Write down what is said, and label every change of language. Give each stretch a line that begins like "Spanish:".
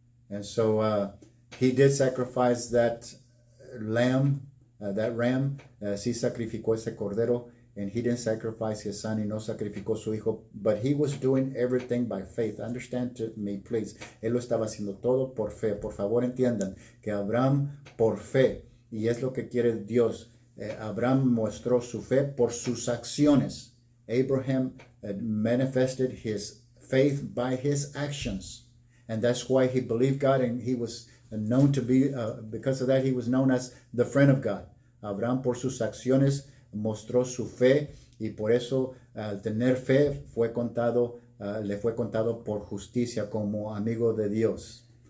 English: And so he did sacrifice that lamb. That ram,
Spanish: sí sacrificó ese cordero,
English: and he didn't sacrifice his son,
Spanish: y no sacrificó su hijo,
English: but he was doing everything by faith. Understand me, please.
Spanish: Él lo estaba haciendo todo por fe. Por favor, entiendan que Abraham por fe, y es lo que quiere Dios. Abraham mostró su fe por sus acciones.
English: Abraham manifested his faith by his actions, and that's why he believed God, and he was known to be, because of that, he was known as the friend of God.
Spanish: Abraham por sus acciones mostró su fe y por eso al tener fe le fue contado por justicia como amigo de Dios.